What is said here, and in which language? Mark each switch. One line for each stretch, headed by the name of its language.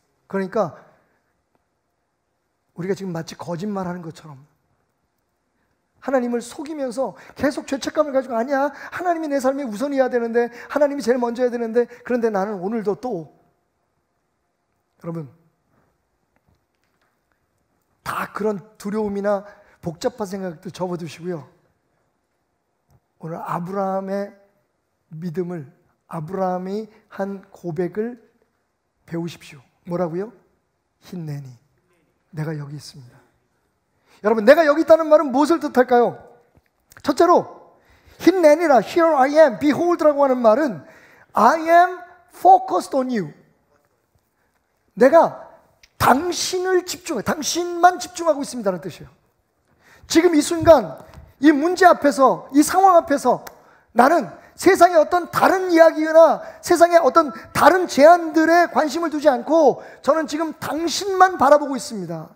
Korean: 그러니까 우리가 지금 마치 거짓말하는 것처럼 하나님을 속이면서 계속 죄책감을 가지고, 아니야, 하나님이 내 삶에 우선이어야 되는데, 하나님이 제일 먼저 해야 되는데, 그런데 나는 오늘도 또, 여러분, 다 그런 두려움이나 복잡한 생각들 접어두시고요. 오늘 아브라함의 믿음을, 아브라함이 한 고백을 배우십시오. 뭐라고요? 힘내니. 내가 여기 있습니다. 여러분, 내가 여기 있다는 말은 무엇을 뜻할까요? 첫째로 힘내니라,
English: Here I am, Behold라고
Korean: 하는 말은
English: I am focused on you.
Korean: 내가 당신을 당신만 집중하고 있습니다라는 뜻이에요. 지금 이 순간 이 문제 앞에서, 이 상황 앞에서 나는 세상의 어떤 다른 이야기나 세상의 어떤 다른 제안들에 관심을 두지 않고 저는 지금 당신만 바라보고 있습니다.